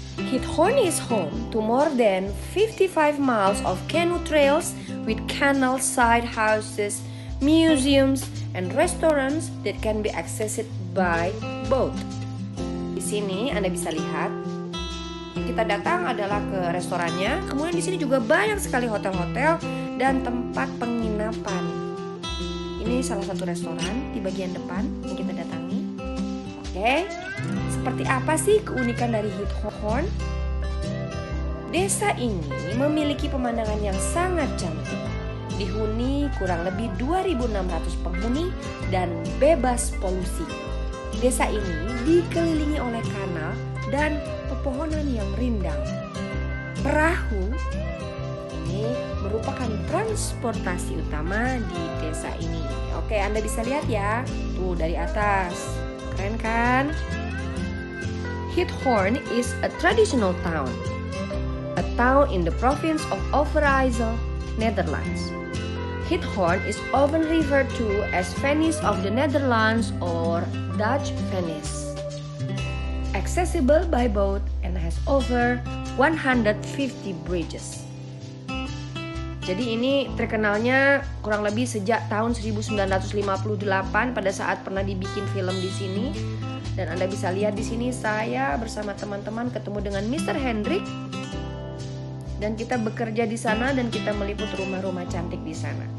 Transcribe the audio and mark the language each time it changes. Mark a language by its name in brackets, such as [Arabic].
[English] Giethoorn is home to more than 55 miles of canoe trails with canal side houses, museums, and restaurants that can be accessed by boat. [Indonesian] Di sini Anda bisa lihat, kita datang adalah ke restorannya. Kemudian di sini juga banyak sekali hotel-hotel dan tempat penginapan. Ini salah satu restoran di bagian depan yang kita datangi. Oke, seperti apa sih keunikan dari Giethoorn? Desa ini memiliki pemandangan yang sangat cantik. Dihuni kurang lebih 2.600 penghuni dan bebas polusi. Desa ini dikelilingi oleh kanal dan pepohonan yang rindang. Perahu ini merupakan transportasi utama di desa ini. Oke, Anda bisa lihat ya, tuh dari atas. Keren kan? [English] Giethoorn is a traditional town. A town in the province of Overijssel, Netherlands. Giethoorn is often referred to as Venice of the Netherlands or Dutch Venice. Accessible by boat and has over 150 bridges. [Indonesian] Jadi ini terkenalnya kurang lebih sejak tahun 1958 pada saat pernah dibikin film di sini. Dan Anda bisa lihat di sini saya bersama teman-teman ketemu dengan Mr. Hendrik. Dan kita bekerja di sana dan kita meliput rumah-rumah cantik di sana.